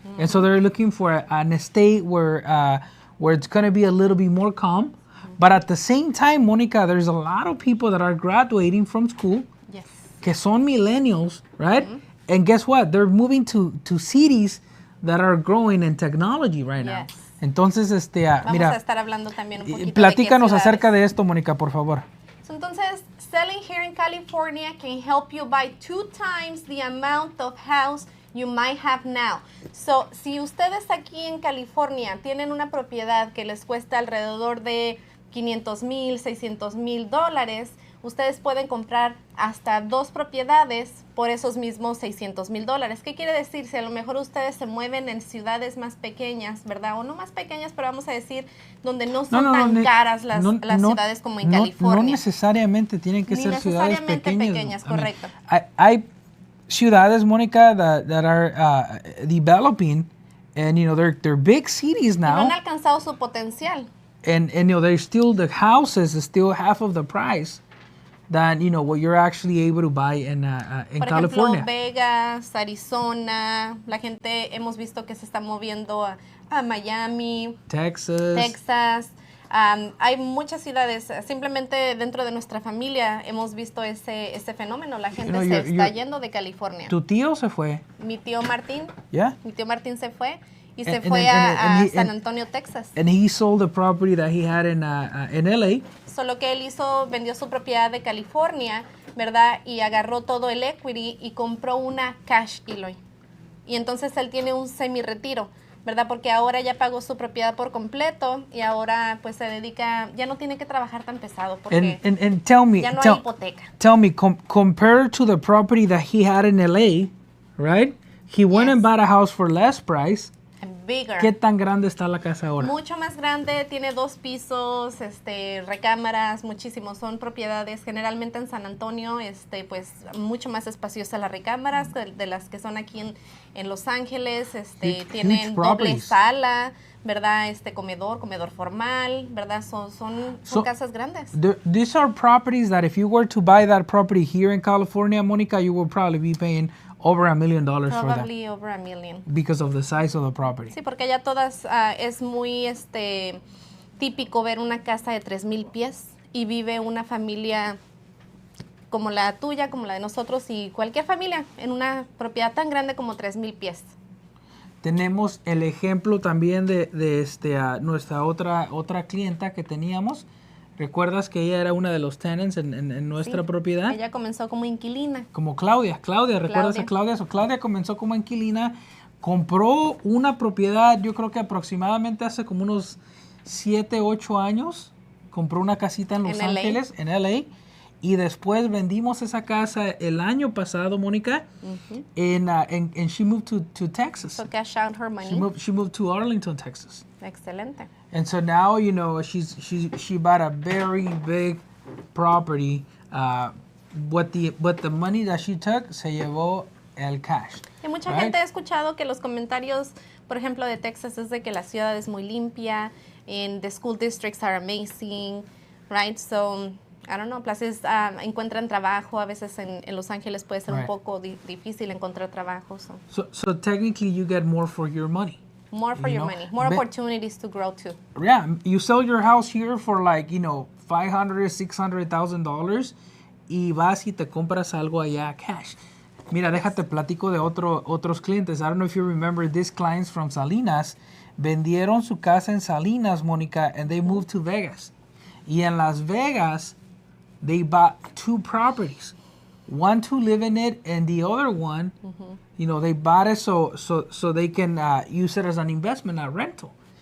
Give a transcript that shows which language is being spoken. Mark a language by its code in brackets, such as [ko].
[en] And so they're looking for an estate where it's going to be a little bit more calm. But at the same time, Monica, there's a lot of people that are graduating from school, yes, [es] que son millennials, [en] right? And guess what? They're moving to cities that are growing in technology right now. Yes. [es] Entonces, vamos mira, a estar hablando también un poquito platícanos de qué acerca de esto, Mónica, por favor. Entonces, [en] selling here in California can help you buy 2 times the amount of house you might have now. [es] So, si ustedes aquí en California tienen una propiedad que les cuesta alrededor de $500,000, $600,000, ustedes pueden comprar hasta 2 propiedades por esos mismos $600,000. ¿Qué quiere decir? Si a lo mejor ustedes se mueven en ciudades más pequeñas, ¿verdad? O no más pequeñas, pero vamos a decir donde no son tan caras las ciudades como en California. No necesariamente tienen que ser ciudades pequeñas. Correcto. Hay ciudades, [en] Monica, that are developing, and they're big cities now. [es] No han alcanzado su potencial. [en] And they're still, the houses is still half of the price than what you're actually able to buy in California. [es] Por ejemplo, Vegas, Arizona, la gente hemos visto que se está moviendo a Miami, Texas. Hay muchas ciudades, simplemente dentro de nuestra familia hemos visto ese fenómeno. La gente se está yendo de California. ¿Tu tío se fue? Mi tío Martín. [en] Yeah. [es] Mi tío Martín se fue. Y se fue a San Antonio, Texas. [en] And he sold the property that he had in LA. [es] Solo que él vendió su propiedad de California, ¿verdad? Y agarró todo el equity y compró una cash, Eloy. Y entonces él tiene un semi-retiro, ¿verdad? Porque ahora ya pagó su propiedad por completo y ahora pues se dedica, ya no tiene que trabajar tan pesado porque [en] and tell me, [es] ya no hay hipoteca. [en] Tell me, compared to the property that he had in LA, right? He went and bought a house for less price. Bigger. [es] ¿Qué tan grande está la casa ahora? Mucho más grande, tiene 2 pisos, recámaras, muchísimos. Son propiedades generalmente en San Antonio, pues mucho más espaciosas las recámaras de las que son aquí en Los Ángeles. Tienen doble sala, ¿verdad? Comedor formal, ¿verdad? Son casas grandes. [en] These are properties that if you were to buy that property here in California, Monica, you will probably be paying over $1 million for that. Probably over $1 million. Because of the size of the property. [es] Sí, porque ya todas es muy típico ver una casa de 3,000 pies y vive una familia como la tuya, como la de nosotros y cualquier familia en una propiedad tan grande como 3,000 pies. Tenemos el ejemplo también de nuestra otra clienta que teníamos. ¿Recuerdas que ella era una de los tenants en nuestra propiedad? Ella comenzó como inquilina. Como Claudia, ¿recuerdas a Claudia? Claudia comenzó como inquilina, compró una propiedad, yo creo que aproximadamente hace como unos 7, 8 años, compró una casita en Los Ángeles, en LA, y después vendimos esa casa el año pasado, Mónica, [en] and she moved to Texas. So cash out her money. She moved to Arlington, Texas. [es] Excelente. [en] And so now, she bought a very big property. But the money that she took [es] se llevó el cash. Y mucha gente ha escuchado que los comentarios, por ejemplo, de Texas es de que la ciudad es muy limpia, [en] and the school districts are amazing, right? [es] So, [en] I don't know, [es] places encuentran trabajo, a veces en Los Ángeles puede ser un poco difícil encontrar trabajo. [en] So technically you get more for your money. More for your money, more opportunities to grow too. Yeah, you sell your house here for like, $500,000, $600,000 [es] y vas y te compras algo allá cash. Mira, déjate platico de otros clientes. [en] I don't know if you remember these clients from Salinas. [es] Vendieron su casa en Salinas, Mónica, [en] and they moved to Vegas. [es] Y en Las Vegas, [en] they bought 2 properties. One to live in it, and the other one, they bought it so they can use it as an investment, a rental.